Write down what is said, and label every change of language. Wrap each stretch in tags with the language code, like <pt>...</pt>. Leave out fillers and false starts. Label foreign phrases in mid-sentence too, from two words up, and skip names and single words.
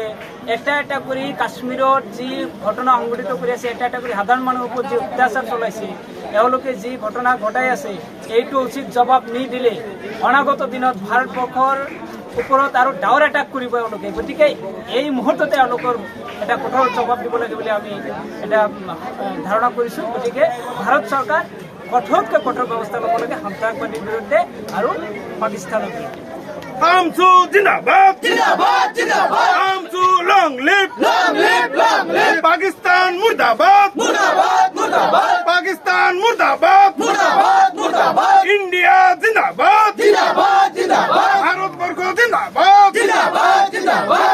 <as>এটা এটা কৰি কাশ্মীৰত যি ঘটনা সংঘটিত কৰি আছে এটা এটা কৰি সাধাৰণ মানুহৰ ওপৰত যি অত্যাচাৰ চলাইছে এওঁলোকে যি ঘটনা ঘটাই আছে এইটো উচিত জবাব নিদিলে অনাগত দিনত ভাৰতবৰ্ষৰ ওপৰত আৰু ডাঙৰ এটাক কৰিব এওঁলোকে গতিকে এই মুহূৰ্ততে এওঁলোকৰ এটা কঠোৰ জবাব দিব লাগে বুলি আমি এটা ধাৰণা কৰিছোঁ গতিকে ভাৰত চৰকাৰ কঠোৰতকৈ কঠোৰ ব্যৱস্থা ল'ব লাগে সন্ত্ৰাসবাদীৰ বিৰুদ্ধে আৰু পাকিস্তানৰ বিৰুদ্ধে</as> <hi>अमसु ज़िंदाबाद, ज़िंदाबाद, ज़िंदाबाद. Amsu</hi> <en>long live,</en> <hi>पाकिस्तान मुर्दाबाद, मुर्दाबाद, मुर्दाबाद. पाकिस्तान मुर्दाबाद, मुर्दाबाद, मुर्दाबाद. इंडिया ज़िंदाबाद, ज़िंदाबाद, ज़िंदाबाद। भारतवर्ष ज़िंदाबाद, ज़िंदाबाद, ज़िंदाबाद.</hi>